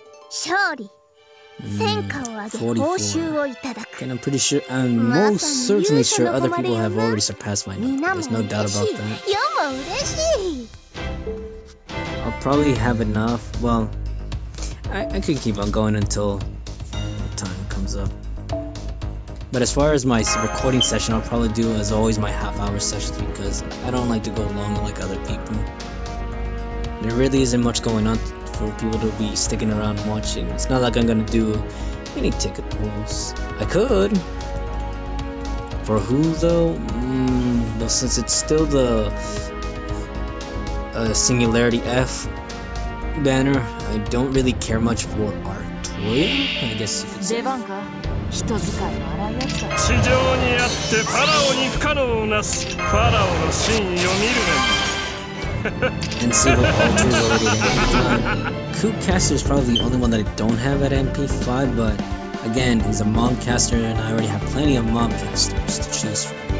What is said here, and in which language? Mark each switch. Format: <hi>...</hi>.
<ja>勝利戦果を上げ報酬をいただく</ja> <en>And I'm pretty sure, I'm most certainly sure other people have already surpassed my number. There's no doubt about that.</en> <ja>よも嬉しい</ja> <en>I'll probably have enough. Well, I could keep on going until the time comes up. But as far as my recording session, I'll probably do as always my half-hour sessions because I don't like to go long like other people. There really isn't much going on for people to be sticking around watching. It's not like I'm gonna do any ticket pulls. I could. For who though? Well, since it's still the Singularity F banner, I don't really care much for Artoya, I guess you could say.</en> <ja>出番か人使いの荒いやつだ地上にあってファラオに不可能なしファラオの真意を見るね</ja> <en>And Silver Ultra is already at MP5. Koopcaster is probably the only one that I don't have at MP5, but again, he's a Mobcaster and I already have plenty of Mobcasters to choose from.</en>